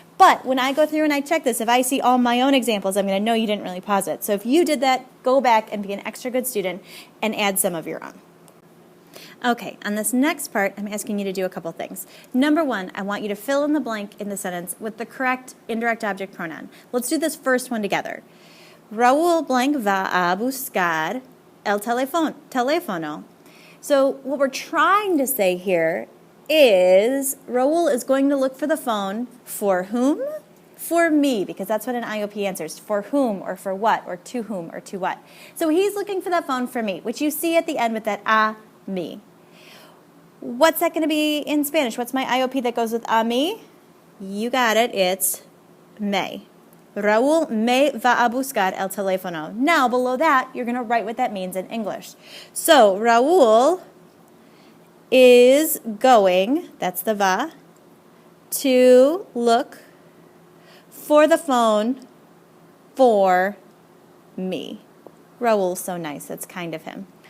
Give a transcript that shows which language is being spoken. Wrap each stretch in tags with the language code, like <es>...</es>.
<en>But when I go through and I check this, if I see all my own examples, I'm going to know you didn't really pause it. So if you did that, go back and be an extra good student and add some of your own. Okay, on this next part, I'm asking you to do a couple things. Number 1, I want you to fill in the blank in the sentence with the correct indirect object pronoun. Let's do this first one together.</en> <es>Raúl blank va a buscar el teléfono.</es> <en>So what we're trying to say here is Raúl is going to look for the phone for whom? For me, because that's what an IOP answers. For whom, or for what, or to whom, or to what. So he's looking for that phone for me, which you see at the end with that a me. What's that going to be in Spanish? What's my IOP that goes with a me? You got it. It's me.</en> <es>Raúl me va a buscar el teléfono.</es> <en>Now, below that, you're going to write what that means in English. So, Raúl is going, that's the va, to look for the phone for me. Raúl's so nice. That's kind of him.</en>